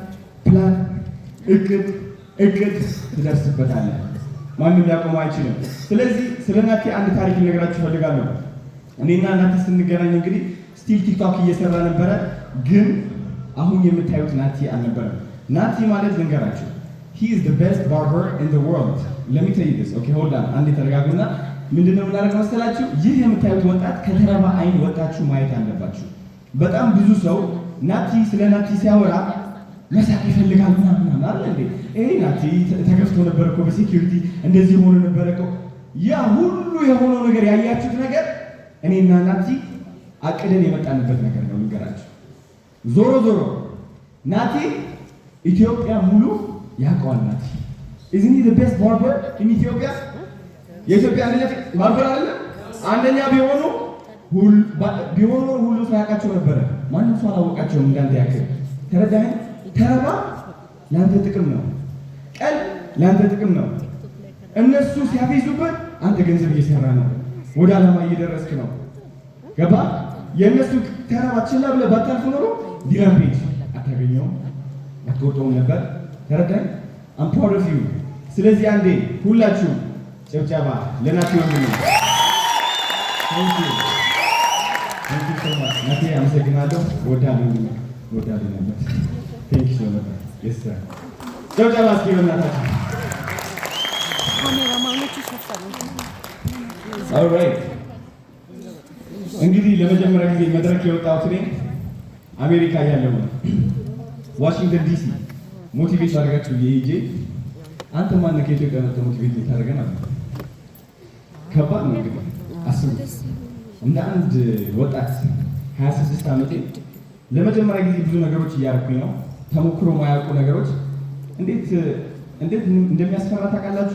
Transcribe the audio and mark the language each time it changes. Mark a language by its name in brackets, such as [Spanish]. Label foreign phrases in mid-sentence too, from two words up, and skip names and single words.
[Amharic] እቅድ ትደርስበታለህ። ማንም ሊያቆም አይችልም። ስለዚህ ስለ ናቲ አንድ ታሪክ ልነግራችሁ ፈልጋለሁ። እኔና ናቲ ስንገናኝ እንግዲህ ስቲል ቲክቶክ እየሰራ ነበረ፣ ግን አሁን የምታዩት ናቲ አልነበረም። ናቲ ማለት ልንገራችሁ [English] he is the best barber in the world. let me tell you this. okay hold on [Amharic] አንዴ ተረጋጉና ምንድነው የምናደርገው መሰላችሁ? ይህ የምታዩት ወጣት ከተረባ አይን ወጣችሁ ማየት አለባችሁ። በጣም ብዙ ሰው ናቲ ስለ ናቲ ሲያወራ መሳቅ ይፈልጋል ምናምን አይደል እንዴ? ይሄ ናቲ ተገፍቶ ነበር እኮ በሴኩሪቲ እንደዚህ ሆኖ ነበር እኮ። ያ ሁሉ የሆነው ነገር ያያችሁት ነገር እኔና ናቲ አቅደን የመጣንበት ነገር ነው። ልንገራችሁ ዞሮ ናቲ ኢትዮጵያ ሙሉ ያውቀዋል። ናቲ [English] isn't he the best barber in Ethiopia? [Amharic] የኢትዮጵያ አንደኛ ባርበር አይደለም? አንደኛ ቢሆኑ ሁሉ ሰው ያውቃቸው ነበረ። ማንም ሰው አላወቃቸውም እንዳንተ ያክል። ተረዳኸኝ? ተረባ ለአንተ ጥቅም ነው፣ ቀል ለአንተ ጥቅም ነው። እነሱ ሲያፌዙበት አንተ ገንዘብ እየሰራ ነው፣ ወደ ዓላማ እየደረስክ ነው። ገባ? የእነሱ ተረባ ችላ ብለህ ባታልፍ ኖሮ ዲራም ፔጅ አታገኘውም፣ አትወጣውም ነበር። ተረዳኸኝ? [English] I'm proud of you። [Amharic] ስለዚህ አንዴ ሁላችሁ ጨብጨባ ለናቲ ወንድሜ። [English] Thank you so much [Amharic] ናቲ፣ አመሰግናለሁ። ወዳለሁ ነበር። [English] Thank you so much. Yes sir። [Amharic] ጨብጨባ እስኪ በእናታችሁ። ካሜራማኖቹ ይሸፋሉ። [English] All right። [Amharic] እንግዲህ ለመጀመሪያ ጊዜ መድረክ የወጣሁት እኔ አሜሪካ ያለው ነው፣ ዋሽንግተን ዲሲ ሞቲቬት አደረጋችሁ ይሄ አንተ ማን ከኢትዮጵያ መጥተህ ሞቲቬት ልታደርገን አለ። ከባድ ነው እንግዲህ አስቡ። እንደ አንድ ወጣት 26 ዓመቴ ለመጀመሪያ ጊዜ ብዙ ነገሮች እያደረኩኝ ነው። ተሞክሮ ማያውቁ ነገሮች እንዴት እንደሚያስፈራ ታውቃላችሁ?